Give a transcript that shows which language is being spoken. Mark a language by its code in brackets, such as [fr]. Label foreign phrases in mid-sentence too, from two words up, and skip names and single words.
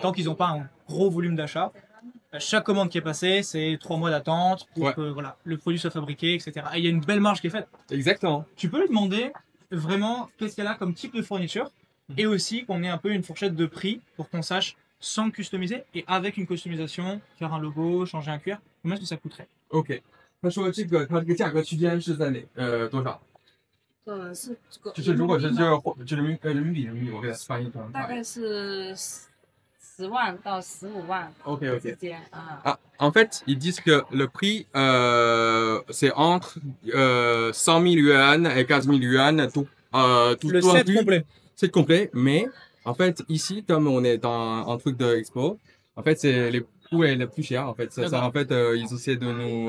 [fr] Tant qu'ils n'ont pas un gros volume d'achat. Chaque commande qui est passée, c'est 3 mois d'attente pour que voilà, le produit soit fabriqué, etc. Et il y a une belle marge qui est faite. Exactement. Tu peux lui demander vraiment qu'est-ce qu'elle a comme type de fourniture et aussi qu'on ait un peu une fourchette de prix pour qu'on sache sans customiser et avec une customisation, faire un logo, changer un cuir, combien est-ce que ça coûterait? [zh] OK。他说这个它这个价格区间是在多少？是这个，就是如果是就人民币，我给它翻译成。大概是10万到15万 OK 之间啊。 [fr] Ah, en fait, ils disent que le prix, c'est entre 100 000 yuan et 15 000 yuan, tout, Le tout set inclus. complet. C'est complet, mais en fait, ici, comme on est dans un truc de expo, en fait, c'est les coûts est le plus cher. En fait, en fait, ils essaient de nous.